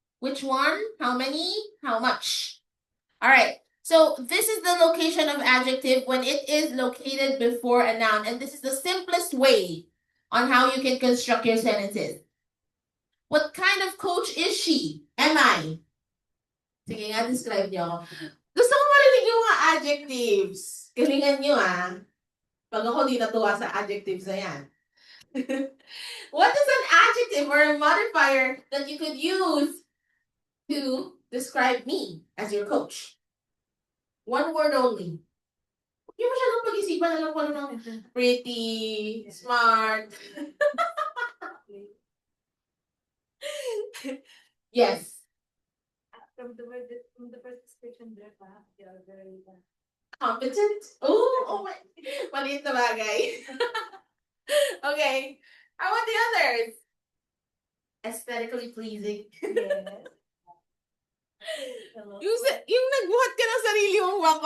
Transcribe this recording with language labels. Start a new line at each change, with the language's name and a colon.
English: Which one? How many? How much? All right. So this is the location of adjective when it is located before a noun. And this is the simplest way on how you can construct your sentences. What kind of coach is she? Am I?
Filipino: Sige nga, describe niyo ako. Gusto ko marinig yung mga adjectives. Galingan niyo Pag ako di natuwa sa adjectives na yan.
English: What is an adjective or a modifier that you could use to describe me as your coach? One word only.
Filipino: Hindi mo masyadong pag-isipan, alam ko ano ng
English: pretty, smart. Yes. From the first description there, they are very Competent? Oh my.
Filipino: Maliit na bagay.
English: Okay. How about the others? Aesthetically pleasing. yes.
Filipino: Yung nagbuhat ka ng sarili mong bangko.